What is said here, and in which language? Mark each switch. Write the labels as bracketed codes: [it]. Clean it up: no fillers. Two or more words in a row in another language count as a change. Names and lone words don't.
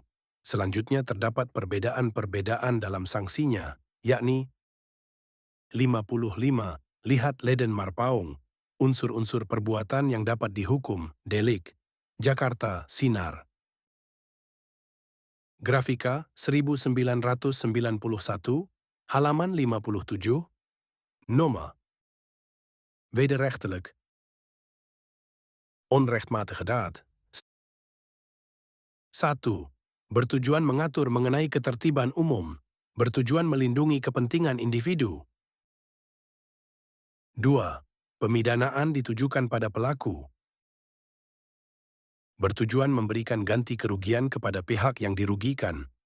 [id] Selanjutnya terdapat perbedaan-perbedaan dalam sanksinya, yakni 55. Lihat Leden Marpaung, unsur-unsur perbuatan yang dapat dihukum, delik. Jakarta, Sinar. Grafika 1991, halaman 57. Nomor. Wederrechtelijk. [nl] Onrechtmatige daad. [id] 1. Bertujuan mengatur mengenai ketertiban umum, bertujuan melindungi kepentingan individu. 2. Pemidanaan ditujukan pada pelaku, bertujuan memberikan ganti kerugian kepada pihak yang dirugikan.